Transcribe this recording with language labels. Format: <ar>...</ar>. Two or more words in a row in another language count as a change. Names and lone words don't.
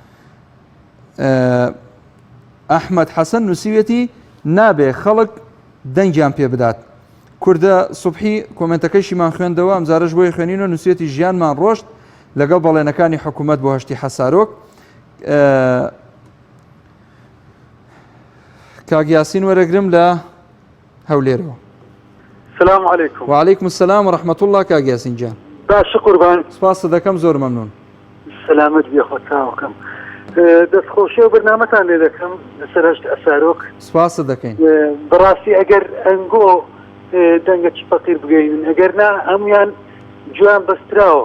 <ckb>ئەحمەد حەسەن نووسیوێتی نابێ خەڵک دەنگیان پێ بدات کوردە سوبحی کۆمنتەکەیشیمان خوێندەوە ئەمجارەش بۆی خوێنینەوە نووسێتی ژیانمان ڕۆشت لەگەڵ بەڵێنەکانی حکوومەت بۆ هەشتی حەسارۆک کاگیاسین وەرەگرم لە هەولێرەوە</ckb> <ar>السلام عليكم وعليكم السلام ورحمة الله كاگیاسین جان</ar> <ckb>باش قربان سپاس دەکەم زۆر مەمنون سلامت بێ خۆتاوەکەم دەستخۆشی و بەرنامەتان لێ دەکەم لەسەر هەشت ئەسارۆک سپاس دەکەین بەڕاستی ئەگەر ئەنگۆ دەنگەکی فەقیر بگەین ئەگەر نا هەمویان جوان بەستراوە</ckb>